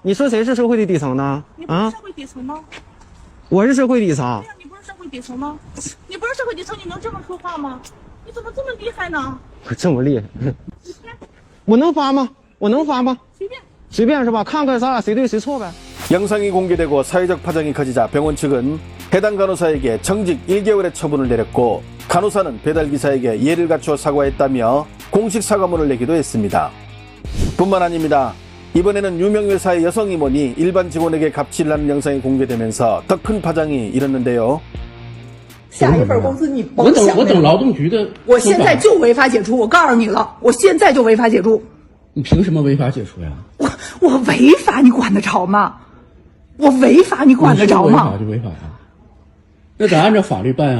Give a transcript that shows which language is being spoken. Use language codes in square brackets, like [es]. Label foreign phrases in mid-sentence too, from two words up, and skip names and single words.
[zh] 你说谁是社会的底层呢？你不是社会底层吗？我是社会底层。对呀，你不是社会底层吗？你不是社会底层，你能这么说话吗？你怎么这么厉害呢？我这么厉害，我能发吗？我能发吗？随便是吧？看看咱俩谁对谁错呗。 [ko] 영상이 공개되고 사회적 파장이 커지자 병원 측은 해당 간호사에게 정직 1개월의 처분을 내렸고, 간호사는 배달기사에게 예를 갖추어 사과했다며 공식 사과문을 내기도 했습니다. 뿐만 아닙니다. 이번에는 유명 회사의 여성 임원이 일반 직원에게 갑질을 하는 영상이 공개되면서 더 큰 파장이 일었는데요. [zh] 下一份工资你甭我想那个。等劳动局的。我现在就违法解除，我告诉你了，我现在就违法解除。你凭什么违法解除呀？我违法，你管得着吗？我违法，你管得着你说违吗法？就违法呀，那得按照法律办啊。